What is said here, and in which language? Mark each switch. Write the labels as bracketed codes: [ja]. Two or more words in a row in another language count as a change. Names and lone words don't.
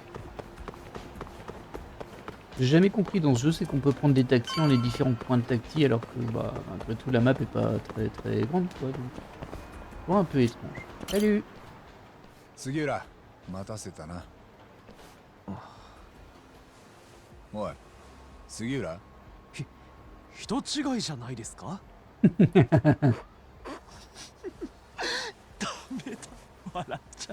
[fr] J'ai jamais compris dans ce jeu, c'est qu'on peut prendre des taxis en les différents points de taxi alors que bah malgré tout la map est pas très très grande quoi donc. Bon, un peu étrange. Salut. [ja] 杉浦、待たせたな。おい、杉浦。う。人違いじゃないですか？ダメだ、笑っちゃう。